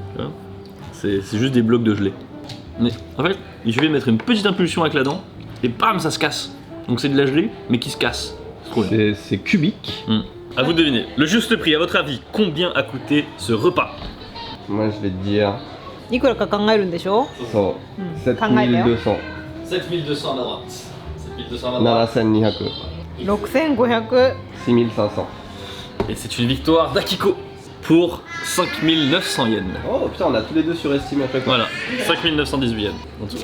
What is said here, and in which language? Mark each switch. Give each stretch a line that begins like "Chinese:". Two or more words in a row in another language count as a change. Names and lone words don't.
French: Tu vois, c'est juste des blocs de gelée. Mais en fait, il suffit de mettre une petite impulsion avec la dent et bam ça se casse. Donc c'est de la gelée mais qui se casse. C'est trop bien. C'est cubique. À vous de deviner. Le juste prix, à votre avis, combien a coûté ce repas? Moi je vais te dire,
Japanese: いくらか考えるんでしょ
French: so, 7200. 7200 à la droite. 7200 à la droite. 7200. 6500 6500. Et c'est une victoire d'Akiko pour 5900 yens. Oh putain, on a tous les deux surestimé à chaque fois. Voilà, 5918 yens. En dessous.